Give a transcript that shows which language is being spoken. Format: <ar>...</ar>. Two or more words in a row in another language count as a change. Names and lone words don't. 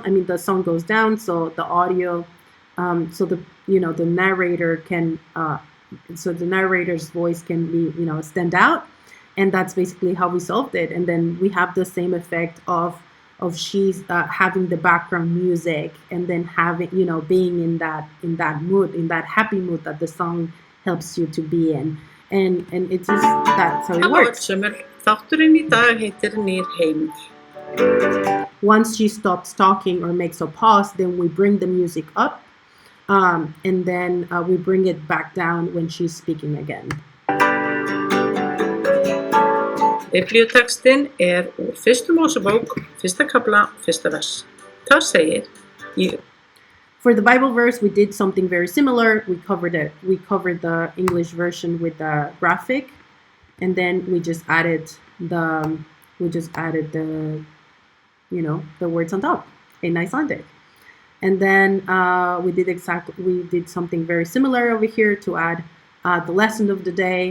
<en>I mean, the song goes down, so the audio, so the narrator can, so the narrator's voice can be stand out, and that's basically how we solved it. And then we have the same effect of she's having the background music, and then having being in that mood, in that happy mood that the song helps you to be in, and it's just that's how it</en> <is>Halló</is> <en>works.</en> <is>öllsumir, þátturinn í dag heitir Nýr heimur.</is> <en>Once she stops talking or makes a pause, then we bring the music up, and then we bring it back down when she's speaking again.</en> <is>Biblíutextinn úr fyrstu Mósebók, fyrsta kafla, fyrsta vers. Það segir</is> <en>For the Bible verse, we did something very similar. We covered the English version with the graphic, and then we just added the the words on top in Icelandic. And then we did something very similar over here to add the lesson of the day.</en>